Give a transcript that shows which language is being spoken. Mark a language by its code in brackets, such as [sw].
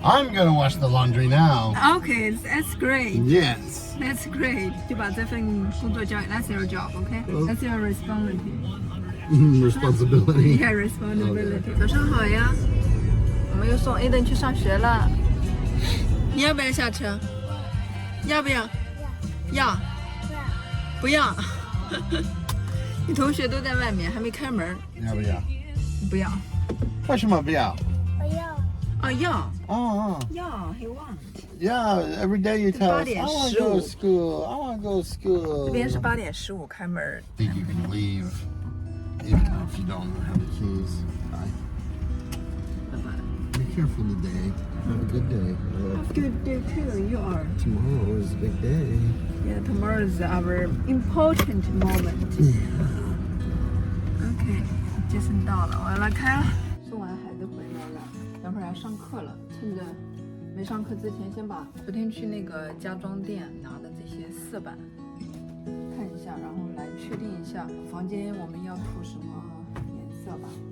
[en] I'm gonna wash the laundry now. Okay, that's great. Yes. That's great. [zh] 就把这份工作交给 [en] That's your job, okay? That's your responsibility. Responsibility. Yeah, responsibility. [zh] 早上好呀，我们又送 Aiden 去上学了。你要不要下车？要不要？要。不要。你同学都在外面，还没开门。要不要？不要。为什么不要？哦，要。哦。要 [en] he wants. Yeah, every day you tell us, [zh] 8点 [en] I want to go to [zh] 15 [en] school. I want to go to school. [zh] 这边是8点15开门。 [en] I think you can leave, even if you don't have the keys. Bye. Be careful today. Have a good day. Good day too. You are. Tomorrow is a big day. Yeah, tomorrow is our important moment. [zh] Okay, 杰森到了，我要来开了。送完孩子回来了，等会儿要上课了，趁着没上课之前，先把昨天去那个家装店拿的这些色板看一下，然后来确定一下房间我们要涂什么颜色吧。